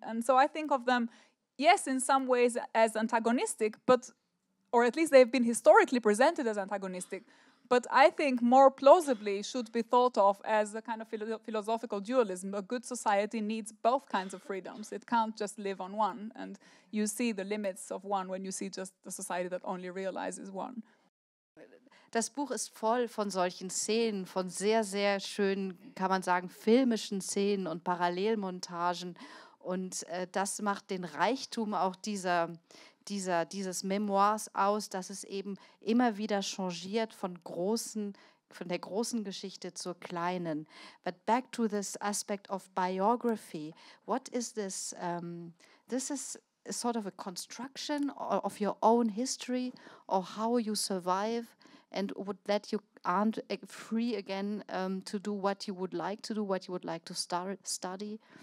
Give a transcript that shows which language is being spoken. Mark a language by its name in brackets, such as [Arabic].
[English] And so I think of them, yes, in some ways as antagonistic, or at least they've been historically presented as antagonistic, but I think more plausibly should be thought of as a kind of philosophical dualism. A good society needs both kinds of freedoms. It can't just live on one. And you see the limits of one when you see just a society that only realizes one. [German] Das Buch ist voll von solchen Szenen, von sehr, sehr schönen, kann man sagen, filmischen Szenen und Parallelmontagen. Und das macht den Reichtum auch dieses Memoirs aus, dass es eben immer wieder changiert von großen von der großen Geschichte zur kleinen. [English] But back to this aspect of biography. What is this? This is sort of a construction of your own history, or how you survive, and would let you aren't free again to do what you would like to do, what you would like to study.